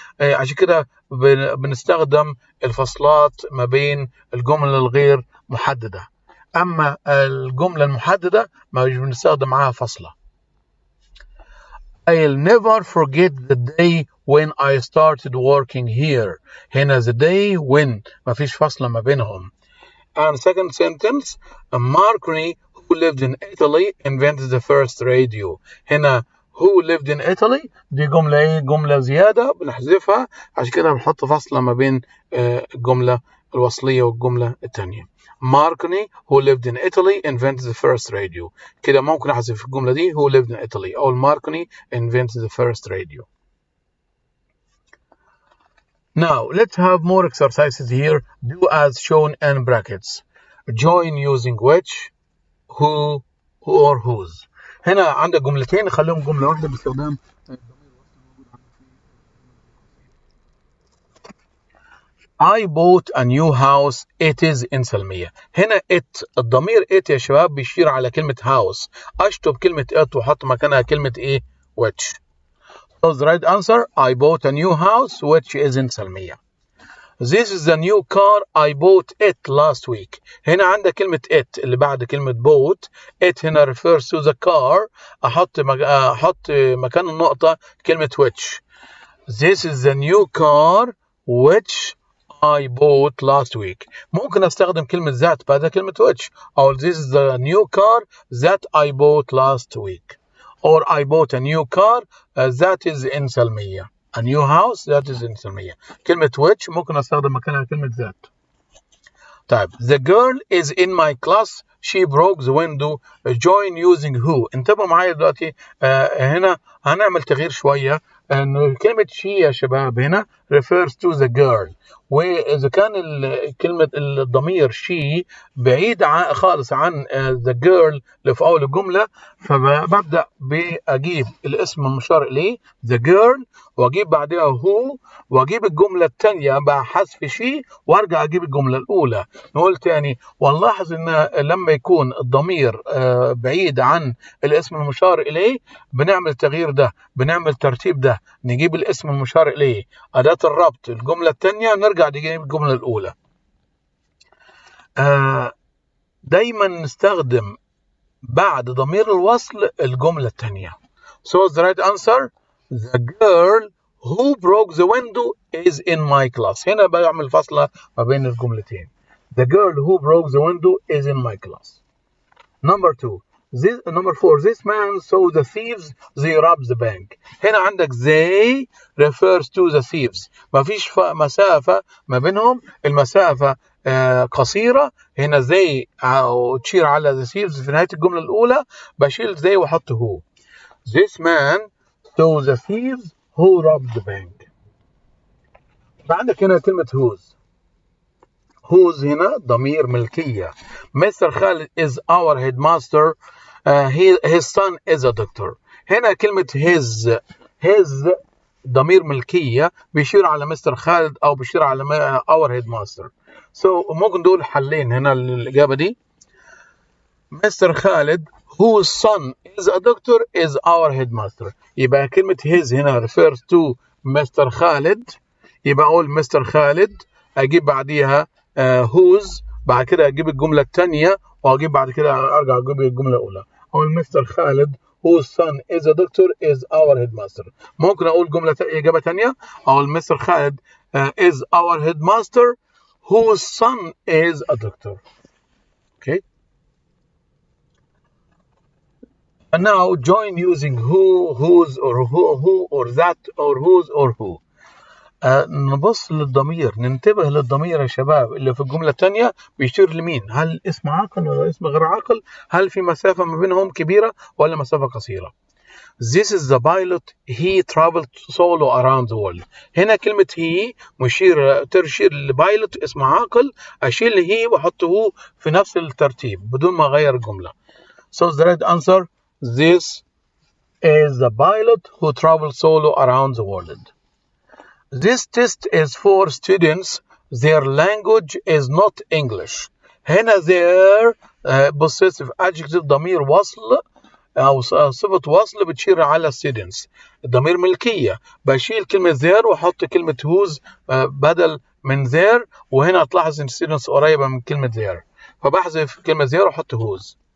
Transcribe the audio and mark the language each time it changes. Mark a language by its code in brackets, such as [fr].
[ar] عشان كده بنستخدم الفصلات ما بين الجمل الغير محددة. أما الجملة المحددة ما بنستخدم معها فصلة. [en] I'll never forget the day when I started working here. [ar] هنا [en] the day when [ar] ما فيش فصلة ما بينهم. [en] And second sentence, Marconi who lived in Italy invented the first radio. [ar] هنا [en] who lived in Italy [ar] دي جملة جملة زيادة بنحذفها عشان كده بنحط فصلة ما بين الجملة الوصلية والجملة الثانية. [en] Marconi who lived in Italy invented the first radio. [ar] كده ممكن أحذف الجملة دي [en] who lived in Italy [ar] أو [en] Marconi invented the first radio. Now let's have more exercises here. Do as shown in brackets. Join using which, who or whose. [ar] هنا عندك جملتين خليهم جملة واحدة باستخدام [en] I bought a new house. It is in Salamiyah. [ar] هنا it الضمير it يا شباب بيشير على كلمة house. أشطب كلمة it وحط مكانها كلمة إيه which. [en] So the right answer I bought a new house which is in Salamiyah. This is the new car I bought it last week. [ar] هنا عندك كلمة it اللي بعد كلمة bought. [en] It [ar] هنا [en] refers to the car. [ar] أحط مكان النقطة كلمة which. [en] This is the new car which I bought last week. [ar] ممكن أستخدم كلمة that بعد كلمة which. [en] أو this is the new car that I bought last week. Or I bought a new car that is in Salamiyah. A new house that is in Salamiyah. [ar] كلمة which ممكن أستخدم مكانها كلمة that. طيب [en] the girl is in my class. She broke the window. Join using who. [ar] انتبهوا معايا دلوقتي هنا هنعمل تغيير شوية. إنه كلمة she يا شباب هنا [en] refers to the girl. [ar] وإذا كان كلمة الضمير she بعيد خالص عن the girl اللي في أول الجملة فببدأ بأجيب الاسم المشار إليه the girl وأجيب بعدها who وأجيب الجملة الثانية بحذف she وأرجع أجيب الجملة الأولى. نقول تاني ونلاحظ إن لما يكون الضمير بعيد عن الاسم المشار إليه بنعمل التغيير ده بنعمل الترتيب ده نجيب الاسم المشار إليه أداة الربط الجملة الثانية نرجع نجيب الجملة الأولى. دايما نستخدم بعد ضمير الوصل الجملة الثانية. [en] So the right answer the girl who broke the window is in my class. [ar] هنا بعمل فاصلة ما بين الجملتين. [en] The girl who broke the window is in my class. Number 4 this man saw the thieves they robbed the bank. [ar] هنا عندك they [en] refers to the thieves. [ar] ما فيش مسافة ما بينهم المسافة قصيرة. هنا they تشير على the thieves في نهاية الجملة الأولى بشيل they وحط who. [en] This man saw the thieves who robbed the bank. [ar] عندك هنا كلمة whose هنا ضمير ملكية. [en] Mr. Khalid is our headmaster. His son is a doctor. [ar] هنا كلمة his ضمير ملكية بيشير على مستر خالد أو بيشير على our headmaster. So ممكن نقول حلين هنا الإجابة دي. [en] Mr. Khalid whose son is a doctor is our headmaster. [ar] يبقى كلمة [en] his [ar] هنا [en] refers to Mr. [ar] خالد. يبقى أقول Mr. خالد أجيب بعديها whose بعد كده أجيب الجملة الثانية وأجيب بعد كده أرجع أجيب الجملة الأولى. أقول Mr. [en] Khalid whose son is a doctor is our headmaster. [ar] ممكن أقول إجابة ثانية أقول Mr. [en] Khalid is our headmaster whose son is a doctor. Okay. And now join using who, whose, or who, or that, or whose, or who. [ar] نبص للضمير ننتبه للضمير يا شباب اللي في الجملة الثانية بيشير لمين؟ هل اسم عاقل ولا اسم غير عاقل؟ هل في مسافة ما بينهم كبيرة ولا مسافة قصيرة؟ [en] This is the pilot. He traveled solo around the world. [ar] هنا كلمة he تشير لبايلوت اسم عاقل أشيل he وأحط هو في نفس الترتيب بدون ما أغير الجملة. [en] So the right answer this is the pilot who traveled solo around the world. This test is for students. Their language is not English. [ar] هنا their possessive adjective ضمير وصل أو صفة وصل بتشير على students. الضمير ملكية بشيل كلمة their وأحط كلمة whose بدل من their وهنا تلاحظ إن students قريبة من كلمة their فبحذف كلمة their وأحط whose.